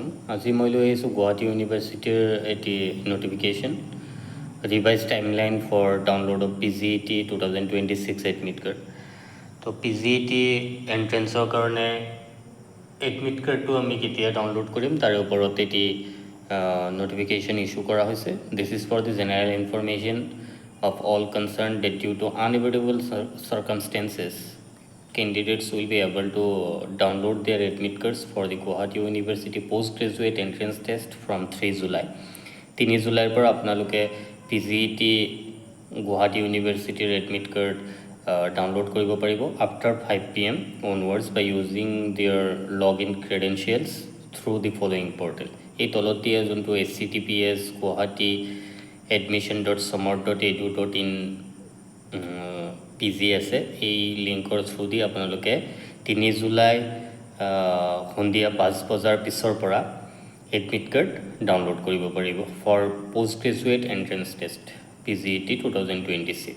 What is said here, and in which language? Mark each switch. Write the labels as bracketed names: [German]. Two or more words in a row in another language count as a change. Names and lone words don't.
[Assamese] আজি মই লৈ আহিছোঁ গুৱাহাটী ইউনিভাৰ্চিটিৰ এটি [English] notification revised timeline for download of PGET 2026 admit card. [Assamese] তো PGET এণ্ট্ৰেঞ্চৰ কাৰণে এডমিট কাৰ্ডটো আমি কেতিয়া ডাউনলোড কৰিম তাৰে ওপৰত এটি নটিফিকেশ্যন ইছ্যু কৰা হৈছে। [English] this is for the general information of all concerned that due to unavoidable circumstances candidates will be able to download their admit cards for the Guwahati University postgraduate entrance test from 3 July. [Assamese] 3 জুলাইৰ পৰা আপোনালোকে PGET গুৱাহাটী ইউনিভাৰ্চিটিৰ এডমিট কাৰ্ড ডাউনলোড কৰিব পাৰিব [English] after 5 PM onwards by using their login credentials through the following portal. [Assamese] এই তলত দিয়া যোনটো https guwahati admission.samart.edu.in PG আছে এই লিংকৰ থ্ৰু দি আপোনালোকে 3 জুলাই সন্ধিয়া 5 বজাৰ পিছৰ পৰা এডমিট কাৰ্ড ডাউনলোড কৰিব পাৰিব [English] for post graduate entrance test PGET 2026.